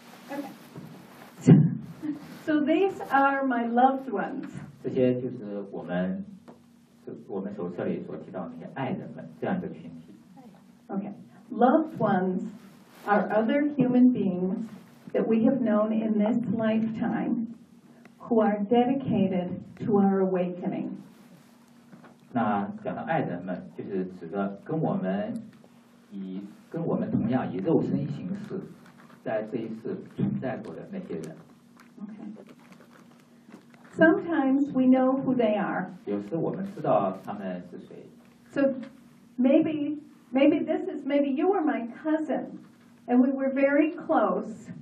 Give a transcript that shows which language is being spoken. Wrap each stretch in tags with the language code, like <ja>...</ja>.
<en>OK, nice. OK, so these are my loved ones.</en> <zh>这些就是我们手册里所提到的那些爱人们这样一个群体</zh> <en>OK, loved ones are other human beingsThat we have known in this lifetime, who are dedicated to our awakening.</en> <zh>那讲到爱人们，就是指的跟我们同样以肉身形式，在这一世存在过的那些人。</zh> <en>Okay. Sometimes we know who they are.</en> <zh>有时我们知道他们是谁。</zh> <en>So maybe you were my cousin, and we were very close.</en>